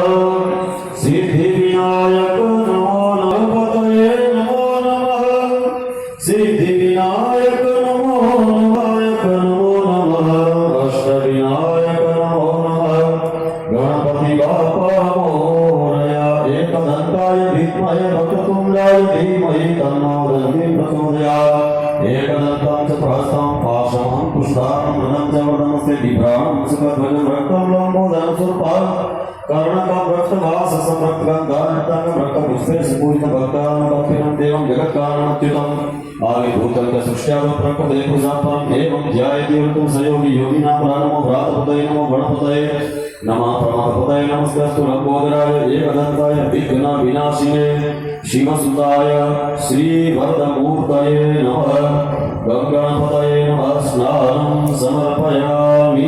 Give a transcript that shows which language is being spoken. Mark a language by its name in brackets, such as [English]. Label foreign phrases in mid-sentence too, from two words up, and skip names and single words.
[Sanskrit] સિદ્ધિ વિનાયક નમો નમઃ। નમો નમઃ સિદ્ધિ વિનાયક નમો નમાયક નમો નમઃ। અષ્ટ વિનાયક નમો નમઃ। [Marathi] गणपती बाप्पा मोरया। [Sanskrit] एकदंताय विद्महे वक्रतुंडाय धीमहि तन्नो दन्ति प्रचोदयात्। एकदन्तं च प्रहस्तं पाशमहं पुष्पाणं वरदं च वरदमस्ते बिभ्राणं सुखध्वजं रक्तं लम्बोदरं स्वरूपं कर्णकं रक्तवाससं रक्तगन्धान्वितं रक्तपुष्पे सुपूजितं भक्तानां भक्तिनं देवं जगत्कारणमच्युतम्। आविर्भूतं सृष्ट्यागं प्रकृते पुरुषात्परम् एवं ध्यायति ऋतुं सयोगी योगिनां नमो भ्रातपतये नमो गणपतये नमः। प्रमादपतये नमस्कारस्तु लंबोदराय एकदन्ताय विघ्न विनाशिने शिवसुताय श्रीवरदमूर्तये नमः। गंगापतये नमः। स्नानं समर्पयामि।